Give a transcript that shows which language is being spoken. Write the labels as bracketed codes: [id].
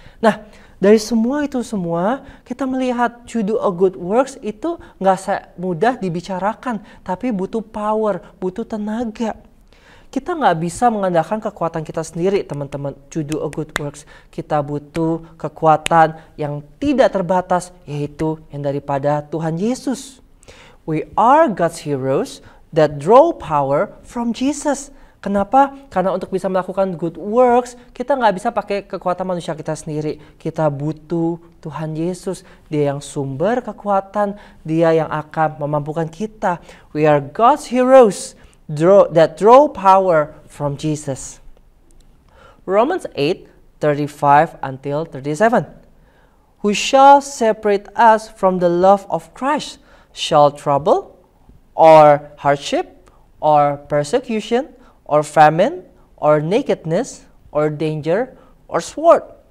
[id] Nah, dari semua itu semua, kita melihat [en] to do a good works [id] itu nggak mudah dibicarakan, tapi butuh power, butuh tenaga. Kita nggak bisa mengandalkan kekuatan kita sendiri, teman-teman, [en] to do a good works. [id] Kita butuh kekuatan yang tidak terbatas, yaitu yang daripada Tuhan Yesus. [en] We are God's heroes that draw power from Jesus. [id] Kenapa? Karena untuk bisa melakukan [en] good works, [id] kita nggak bisa pakai kekuatan manusia kita sendiri. Kita butuh Tuhan Yesus. Dia yang sumber kekuatan, Dia yang akan memampukan kita. [en] We are God's heroes that draw power from Jesus. Romans 8:35 until 37. Who shall separate us from the love of Christ? Shall trouble, or hardship, or persecution, or famine, or nakedness, or danger, or sword?